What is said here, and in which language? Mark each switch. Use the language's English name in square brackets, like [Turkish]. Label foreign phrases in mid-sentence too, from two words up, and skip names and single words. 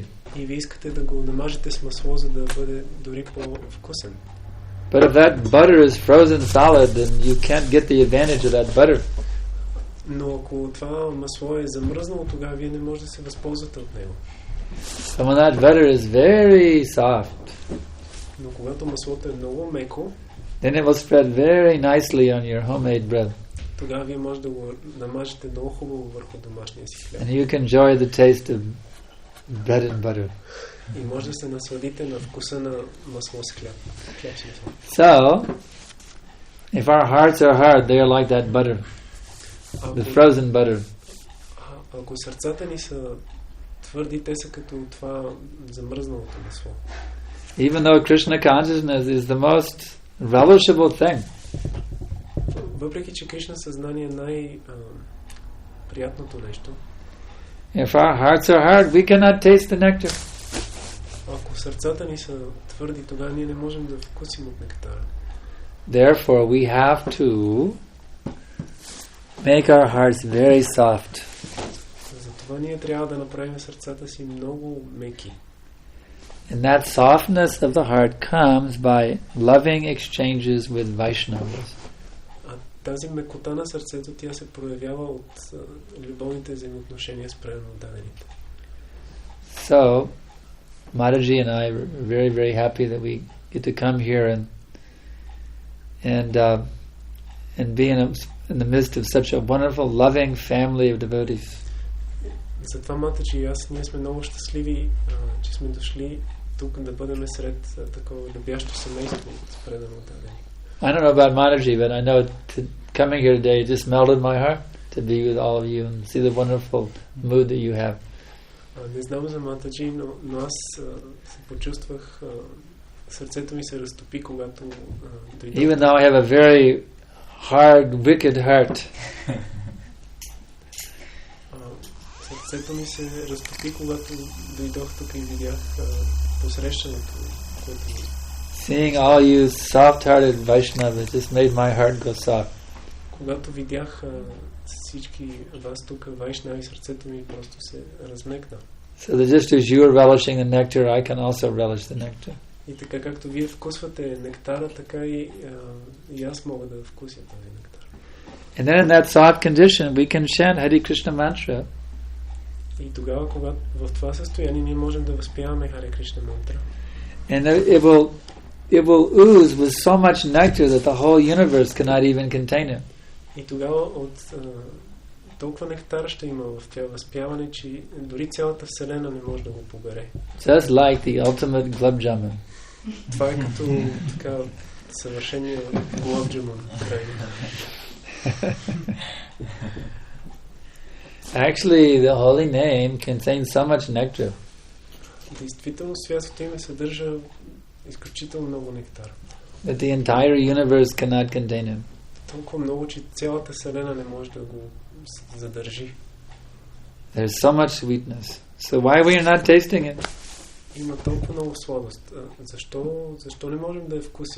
[Bulgarian] И вие искате да го намажете с масло, за да бъде дори по-вкусен. [English] But if that butter is frozen solid, then you can't get the advantage of that butter. [Bulgarian] Но ако това масло е замръзнало, тогава вие не можете да се възползвате от него. [English] So when that butter is very soft, [Bulgarian] Но когато маслото е много меко, [English] then it will spread very nicely on your homemade bread. [Bulgarian] Тогава вие може да го намажете много хубаво върху домашния си хляб. [English] And you can enjoy the taste of bread and butter. [Bulgarian] И може да се насладите на вкуса на масло с хляб. [English] So, if our hearts are hard, they are like that butter, the frozen butter. [Bulgarian] Ако сърцата ни са твърди, те са като това замръзналото масло. [English] Even though Krishna consciousness is the most relishable thing, [Bulgarian] въпреки че Кришна съзнание е най-приятното нещо, [English] if our hearts are hard, we cannot taste the nectar. [Bulgarian] Ако сърцата ни са твърди, тогава ние не можем да вкусим от нектара. [English] Therefore, we have to make our hearts very soft. [Bulgarian] Затова ние трябва да направим сърцата си много меки. [English] And that softness of the heart comes by loving exchanges with Vaishnavas. [Bulgarian] А тази мекота на сърцето, тя се проявява от любовните взаимоотношения с преданно дадените. [English] So, Mataji and I are very, very happy that we get to come here and be in the midst of such a wonderful, loving family of devotees. [Bulgarian] Затова Матаджи и аз, ние сме много щастливи, че сме дошли тук да бъдем сред такова любящо семейство от преданно дадени. [English] I don't know about Mataji, but I know coming here today just melted my heart to be with all of you and see the wonderful mood that you have. [Bulgarian] Не знам за Матаджи, но аз се почувствах, сърцето ми се разтопи, когато дойдох. [English] Even though I have a very hard, wicked heart. [Bulgarian] Сърцето ми се разтопи, когато дойдох тук и видях посрещането, което ми. [English] Seeing all you soft-hearted Vaishnavas just made my heart go soft. [Bulgarian] Когато видях всички вас тук, Вайшнави, сърцето ми просто се размекна. [English] So that just as you are relishing the nectar, I can also relish the nectar. [Bulgarian] И така както вие вкусвате нектара, така и аз мога да вкуся този нектар. [English] And then in that soft condition, we can chant Hare Krishna mantra. [Bulgarian] И тогава, когато в това състояние, ние можем да възпяваме Харе Кришна мантра. [English] And it will ooze with so much nectar that the whole universe cannot even contain it. [Bulgarian] И тогава от толкова нектар ще има в това възпяване, че дори цялата вселена не може да го побере. [English] Just like the ultimate gulab jamun. [Bulgarian] Това е като така съвършения гулаб джамун. [English] Actually, the holy name contains so much nectar. [Bulgarian] Действително святото име съдържа изключително много нектар. [English] That the entire universe cannot contain him. [Bulgarian] Толкова много, че цялата вселена не може да го задържи. [English] There's so much sweetness. So why we are not tasting it? [Bulgarian] Има толкова много сладост. Защо не можем да я вкусиме?